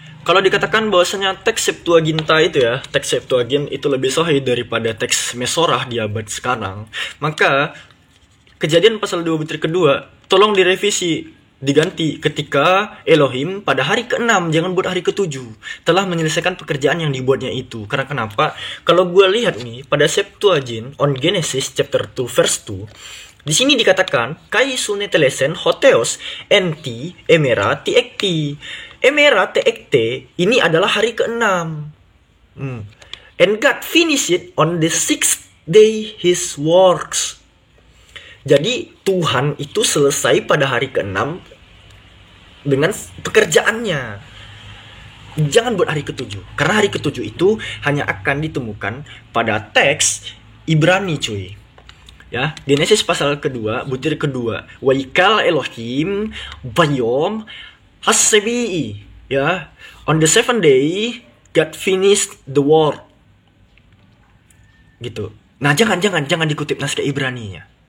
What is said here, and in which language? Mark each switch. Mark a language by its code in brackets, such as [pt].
[id] Kalau dikatakan bahwasanya teks Septuaginta itu ya, teks Septuagint itu lebih sahih daripada teks Mesorah di abad sekarang, maka Kejadian pasal 2 butir kedua tolong direvisi, diganti ketika Elohim pada hari ke-6, jangan buat hari ke-7, telah menyelesaikan pekerjaan yang dibuatnya itu. Karena kenapa? Kalau gue lihat nih pada Septuagint [en] on Genesis chapter 2 verse 2, [id] di sini dikatakan [el] kai sunetelesen hoteos enti emera tiekti. Emera tiekte [id] ini adalah hari ke-6. [en] And God finished it on the 6th day his works. [id] Jadi Tuhan itu selesai pada hari ke-6 dengan pekerjaannya. Jangan buat hari ke-7. Karena hari ke-7 itu hanya akan ditemukan pada teks Ibrani, cuy. Ya, Genesis pasal kedua, butir kedua. [he] Waikal Elohim bayom hasebi. [en] Ya, on the 7th day God finished the work. [id] Gitu. Nah, jangan dikutip naskah Ibrani-nya.